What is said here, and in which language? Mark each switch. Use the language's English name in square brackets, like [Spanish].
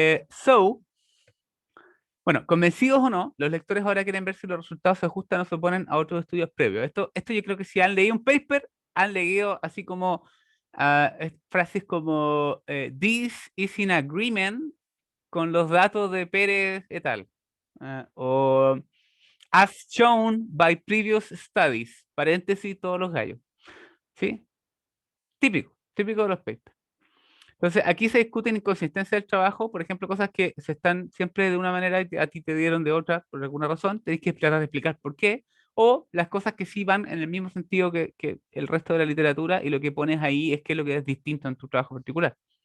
[Spanish] So, bueno, convencidos o no, los lectores ahora quieren ver si los resultados se ajustan o se oponen a otros estudios previos. Esto yo creo que si han leído un paper, han leído así como frases como [English] this is in agreement [Spanish] con los datos de Pérez et al. O [English] As shown by previous studies. [Spanish] Paréntesis, todos los gallos. ¿Sí? Típico de los papers. Entonces, aquí se discuten inconsistencias del trabajo, por ejemplo, cosas que se están siempre de una manera y a ti te dieron de otra por alguna razón, tenéis que tratar de explicar por qué, o las cosas que sí van en el mismo sentido que el resto de la literatura y lo que pones ahí es que es lo que es distinto en tu trabajo particular.